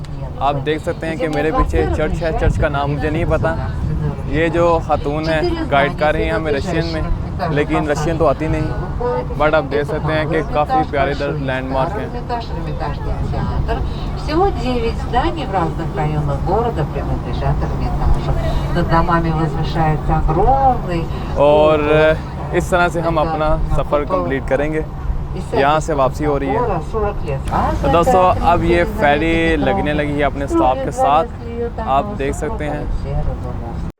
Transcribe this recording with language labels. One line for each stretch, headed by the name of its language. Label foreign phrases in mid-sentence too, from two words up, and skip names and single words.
Hindi: आप देख सकते हैं कि मेरे पीछे चर्च है, चर्च का नाम मुझे नहीं पता। ये जो खातून है गाइड कर रही हैं हमें रशियन में, लेकिन रशियन तो आती नहीं, बट आप देख सकते हैं कि काफ़ी प्यारे इधर लैंडमार्क हैं।
Russian: Всего 9 зданий в разных районах города принадлежат Эрмитажу. Над домами возвышается огромный.
Hindi: और इस तरह से हम अपना सफ़र कंप्लीट करेंगे। यहाँ से वापसी हो रही है। तो दोस्तों अब ये फेरी लगने लगी है अपने स्टॉप के साथ, आप देख सकते हैं।